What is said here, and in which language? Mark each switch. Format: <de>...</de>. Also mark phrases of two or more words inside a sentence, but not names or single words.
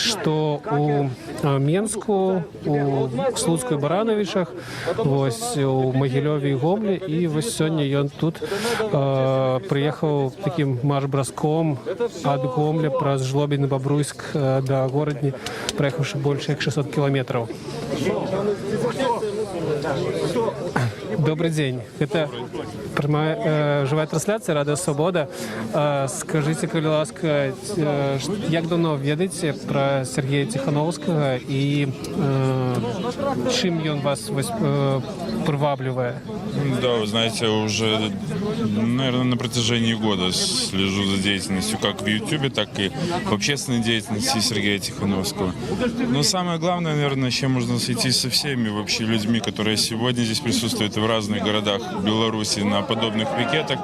<be>Што у Менску, у Слуцку і Барановичах, вось, у Магілёве і Гомлі, і вось сёння ён тут прыехаў такім марш-браском ад Гомля праз Жлобін і Бабруйск да горадні, праехаўшы больш як 600 кіламетраў.</be> <ru>Добрый день. Это прямая живая трансляция «Радио Свобода». Скажите,</ru> <be>калі ласка, як давно ведаеце про Сергея Ціхановскага і чым ён вас привабливает?</be> <ru>Да, вы знаете, уже, наверное, на протяжении года слежу за деятельностью как в Ютубе, так и в общественной деятельности Сергея Тихановского. Но самое главное, наверное, чем можно сойтись со всеми вообще людьми, которые сегодня здесь присутствуют в разных городах Беларуси на подобных пикетах.</ru>